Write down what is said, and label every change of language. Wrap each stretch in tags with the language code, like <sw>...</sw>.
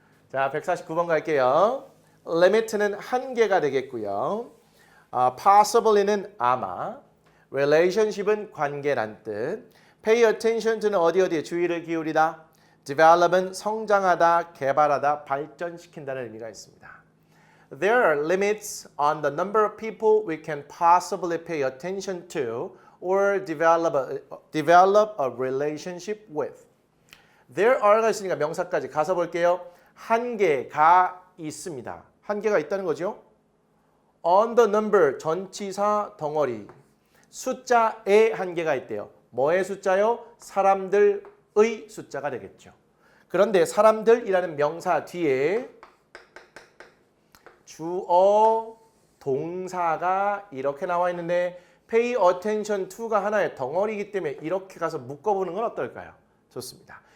<ko>자, 149번 갈게요. limit는 한계가 되겠고요. possibly는 아마, relationship은 관계란 뜻, pay attention to는 어디에 주의를 기울이다, develop은 성장하다, 개발하다, 발전시킨다는 의미가 있습니다.</ko> <en>There are limits on the number of people we can possibly pay attention to or develop a relationship with.</en> <ko>There are가 있으니까 명사까지 가서 볼게요. 한계가 있습니다. 한계가 있다는 거죠.</ko> <en>On the number,</en> <ko>전치사 덩어리. 숫자의 한계가 있대요. 뭐의 숫자요? 사람들의 숫자가 되겠죠. 그런데 사람들이라는 명사 뒤에 주어, 동사가 이렇게 나와 있는데 pay attention to가 하나의 덩어리이기 때문에 이렇게 가서 묶어보는 건 어떨까요? 좋습니다.</ko>